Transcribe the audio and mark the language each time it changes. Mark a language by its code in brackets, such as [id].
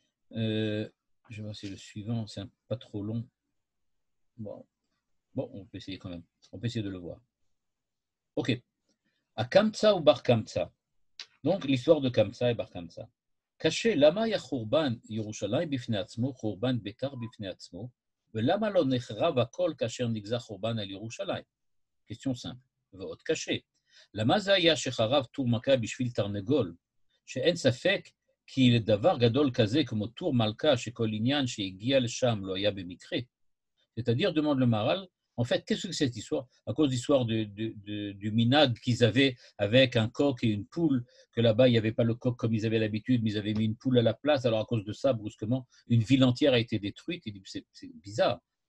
[fr] Je vais voir si le suivant, c'est pas trop long. Bon, on peut essayer quand même. On peut essayer de le voir. Ok. À Kamtsa ou Bar Kamtsa. Donc l'histoire de Kamtsa et Bar Kamtsa. [he] Caché, lama ya khurban Yerushalayim bifnei atzmo, khurban Betar bifnei atzmo, ולמה לא נחרב הכל כאשר נגזר חורבן על ירושלים? [fr] question simple. [he] ועוד קשה. למה זה היה שחרב טור מלכה בשביל תרנגול, שאין ספק כי לדבר גדול כזה כמו טור מלכה שכל עניין שהגיע לשם לא היה במקרה? [fr] C'est-à-dire, demande le Maharal, en fait, qu'est-ce que c'est cette histoire? À cause de l'histoire du minag qu'ils avaient avec un coq et une poule, que là-bas, il n'y avait pas le coq comme ils avaient l'habitude, mais ils avaient mis une poule à la place. Alors, à cause de ça, brusquement, une ville entière a été détruite. Il dit, c'est bizarre.